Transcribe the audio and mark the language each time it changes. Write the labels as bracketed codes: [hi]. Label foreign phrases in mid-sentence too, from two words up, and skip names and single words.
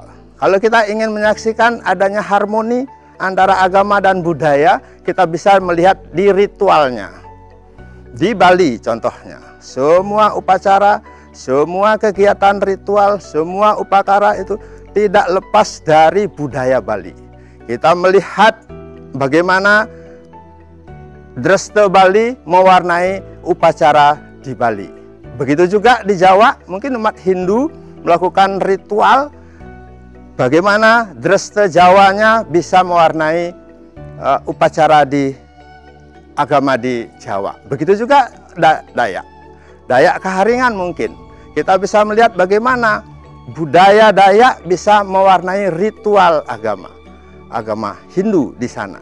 [id] Kalau kita ingin menyaksikan adanya harmoni antara agama dan budaya, kita bisa melihat di ritualnya. Di Bali contohnya, semua upacara, semua kegiatan ritual, semua upacara itu tidak lepas dari budaya Bali. Kita melihat bagaimana dresta Bali mewarnai upacara di Bali. Begitu juga di Jawa, mungkin umat Hindu melakukan ritual, bagaimana dresta Jawanya bisa mewarnai upacara di agama di Jawa. Begitu juga Dayak. Dayak Kaharingan mungkin. Kita bisa melihat bagaimana budaya Dayak bisa mewarnai ritual agama Hindu di sana.